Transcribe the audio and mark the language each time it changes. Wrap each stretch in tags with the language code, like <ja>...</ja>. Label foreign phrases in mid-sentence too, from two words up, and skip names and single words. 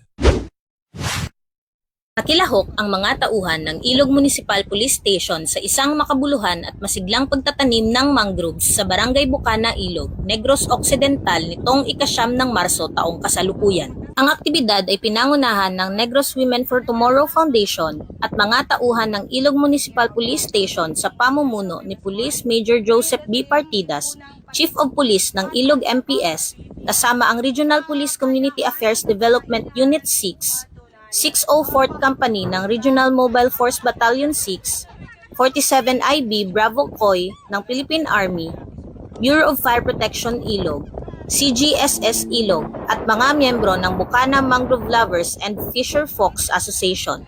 <tl>Nakilahok ang mga tauhan ng Ilog Municipal Police Station sa isang makabuluhan at masiglang pagtatanim ng mangroves sa Barangay Bukana, Ilog, Negros Occidental nitong ika-9 ng Marso taong kasalukuyan. Ang aktibidad ay pinangunahan ng Negros Women for Tomorrow Foundation at mga tauhan ng Ilog Municipal Police Station sa pamumuno ni Police Major Joseph B. Partidas, Chief of Police ng Ilog MPS, kasama ang Regional Police Community Affairs Development Unit 6, 604th Company ng Regional Mobile Force Battalion 6, 47 IB Bravo Coy ng Philippine Army, Bureau of Fire Protection Ilog, CGSS Ilog at mga miyembro ng Bukana Mangrove Lovers and Fisher Folks Association.</tl>